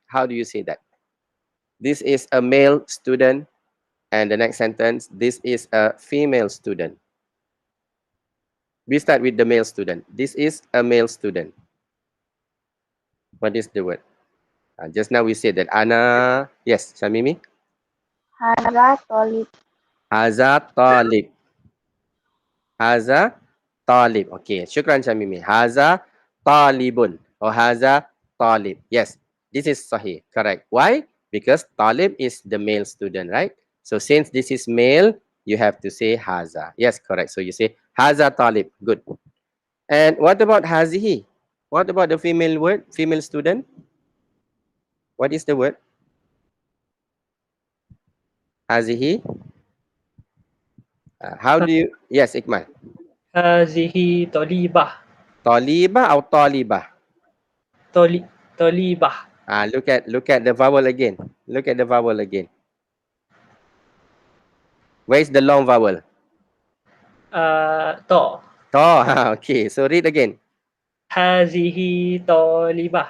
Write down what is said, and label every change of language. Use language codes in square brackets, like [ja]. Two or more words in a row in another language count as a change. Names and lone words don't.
[en] How do you say that? This is a male student. And the next sentence, this is a female student. We start with the male student. This is a male student. What is the word? Just now we said that Ana. Yes, Shamimi. [ar] هذا طالب. هذا طالب. هذا طالب. [en] Okay, shukran Shamimi. [ar] هذا طالبٌ [en] or [ar] هذا طالب. [en] Yes, this is sahih. Correct. Why? Because talib is the male student, right? So since this is male, you have to say haza. Yes, correct. So you say [ar] هذا طالب. [en] Good. And what about hazihi? What about the female word? Female student? What is the word? Hazihi? How do you? Yes, Ikmal. [ar] هذه طالبة. [en] Taliba or taliba? Tolibah. Look at the vowel again. Look at the vowel again. Where is the long vowel? To. To. Okay. So read again. [ar] هذه طالبة.